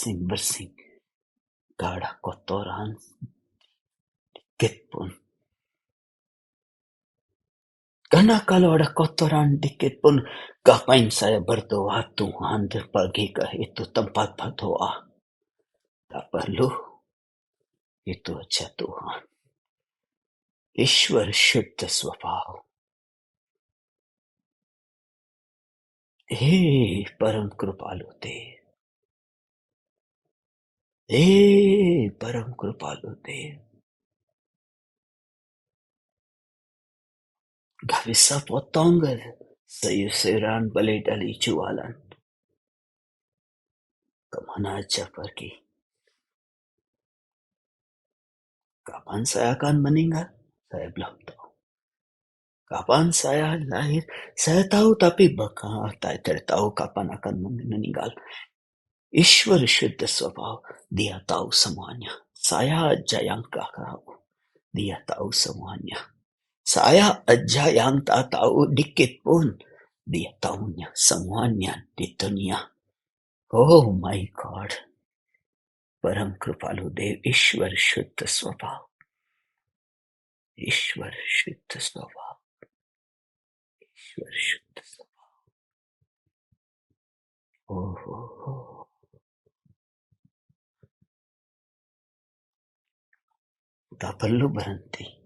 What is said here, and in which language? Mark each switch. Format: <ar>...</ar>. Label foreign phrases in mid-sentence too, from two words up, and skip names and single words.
<id>Gak ada kotoran dikit pun. Karena kalau ada kotoran dikit pun, ngapain saya berdoa Tuhan pergi ke itu tempat berdoa? Tak perlu. Itu aja Tuhan.</id> <hi>ईश्वर शुद्ध स्वभाव. हे परम कृपालु देव, हे परम कृपालु देव.</hi> <id>Gak bisa potong sayur-sayuran beli dari jualan. Kemana aja pergi. Kapan saya akan meninggal? Saya belum tahu. Kapan saya lahir? Saya tahu tapi tidak tahu kapan akan meninggal.</id> <hi>ईश्वर शुद्ध स्वभाव,</hi> <id>dia tahu semuanya. Saya aja yang gak tahu. Dia tahu semuanya. Saya aja yang tak tahu dikit pun. Dia tahunya semuanya di dunia.</id> <en>Oh my God.</en> <hi>परम कृपालु देव, ईश्वर शुद्ध स्वभाव. ईश्वर शुद्ध स्वभाव, ईश्वर शुद्ध स्वभाव.</hi> <id>Oh. Tak perlu berhenti.</id>